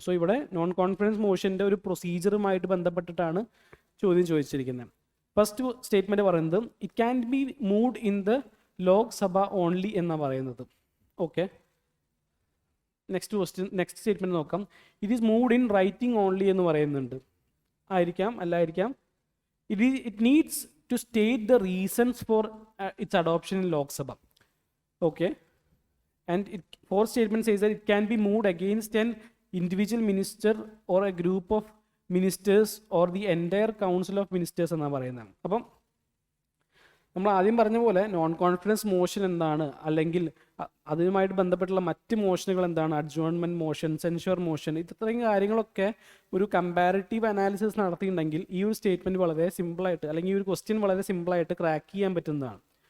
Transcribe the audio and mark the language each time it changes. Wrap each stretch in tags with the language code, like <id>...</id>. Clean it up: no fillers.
<ml>So ഇവിടെ non confidence മോഷൻ്റെ ഒരു പ്രൊസീജിയറുമായിട്ട് ബന്ധപ്പെട്ടിട്ടാണ് ചോദ്യം ചോദിച്ചിരിക്കുന്നത്.</ml> <en>first statement</en> <ml>പറയുന്നത്</ml> <en>it can be moved in the Lok Sabha only</en> <ml>എന്നാണ് പറയുന്നത്.</ml> <en>okay, next statement</en> <ml>നോക്കാം.</ml> <en>it is moved in writing only</en> <ml>എന്ന് പറയുന്നുണ്ട്. ആയിരിക്കാം, അല്ലായിരിക്കാം.</ml> <en>It needs to state the reasons for its adoption in Lok Sabha. Okay, And fourth statement says that it can be moved against an individual minister or a group of ministers or the entire council of ministers</en> <ml>എന്നാണ് പറയുന്നത്. അപ്പം നമ്മൾ ആദ്യം പറഞ്ഞ പോലെ non confidence motion എന്താണ്, അല്ലെങ്കിൽ അതുമായിട്ട് ബന്ധപ്പെട്ടുള്ള മറ്റ് മോഷനുകൾ എന്താണ്, അഡ്ജോൺമെൻറ്റ് മോഷൻ, സെൻഷർ മോഷൻ, ഇത്രയും കാര്യങ്ങളൊക്കെ ഒരു കമ്പാരിറ്റീവ് അനാലിസിസ് നടത്തിയിട്ടുണ്ടെങ്കിൽ ഈ ഒരു സ്റ്റേറ്റ്മെൻറ്റ് വളരെ സിമ്പിളായിട്ട്, അല്ലെങ്കിൽ ഈ ഒരു ക്വസ്റ്റ്യൻ വളരെ സിമ്പിളായിട്ട് ക്രാക്ക് ചെയ്യാൻ പറ്റുന്നതാണ്.</ml>